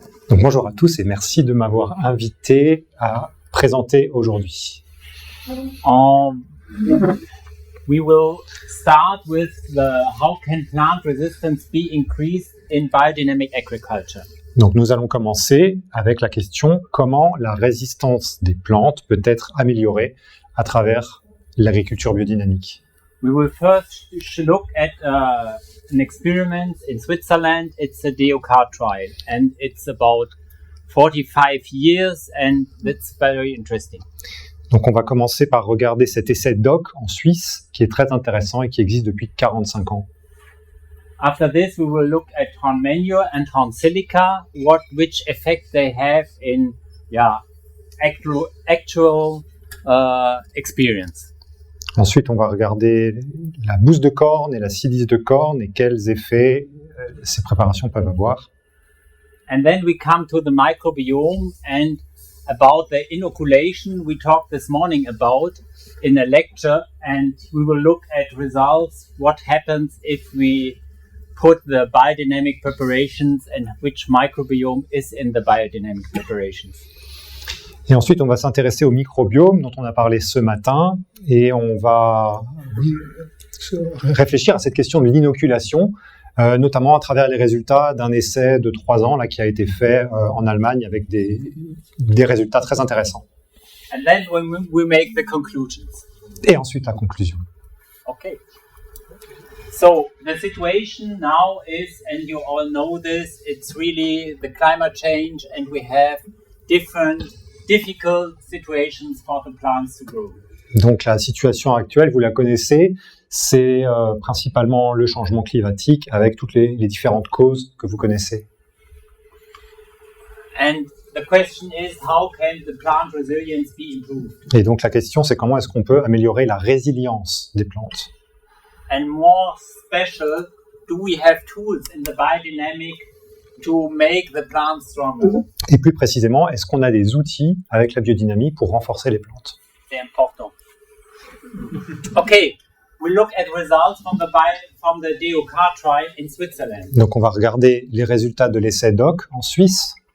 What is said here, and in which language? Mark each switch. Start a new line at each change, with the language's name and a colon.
French: Donc bonjour à tous et merci de m'avoir invité à présenter aujourd'hui.
English: We will start with how can plant resistance be increased in biodynamic agriculture.
French: Donc nous allons commencer avec la question comment la résistance des plantes peut être améliorée à travers l'agriculture biodynamique.
English: We will first look at an experiment in Switzerland. It's a DOCAR trial, and it's about 45 years, and that's very interesting.
French: Donc on va commencer par regarder cet essai DOC en Suisse, qui est très intéressant et qui existe depuis 45 ans.
English: After this, we will look at horn manure and horn silica, which effect they have in actual experience.
French: Ensuite, on va regarder la mousse de corne et la silice de corne et quels effets ces préparations peuvent avoir.
English: And then we come to the microbiome and about the inoculation we talked this morning about in a lecture, and we will look at results, what happens if we put the biodynamic preparations and which microbiome is in the biodynamic preparations.
French: Et ensuite, on va s'intéresser au microbiome dont on a parlé ce matin et on va réfléchir à cette question de l'inoculation, notamment à travers les résultats d'un essai de 3 ans là, qui a été fait en Allemagne avec des résultats très intéressants.
English: And then we make the conclusions.
French: Et ensuite, la conclusion. Okay.
English: So the situation now is, and you all know this, it's really the climate change, and we have difficult situations for the plants to grow.
French: Donc la situation actuelle, vous la connaissez, c'est principalement le changement climatique avec toutes les différentes causes que vous connaissez.
English: And the question is, how can the plant resilience be improved?
French: Et donc la question, c'est comment est-ce qu'on peut améliorer la résilience des plantes?
English: And more special, do we have tools in the biodynamic to make the plants stronger?
French: Et plus précisément, est-ce qu'on a des outils avec la biodynamie pour renforcer les plantes? C'est important.
English: Okay, we look at results from the DOCAR trial in Switzerland.
French: Donc on va regarder les résultats de l'essai DOC en Suisse.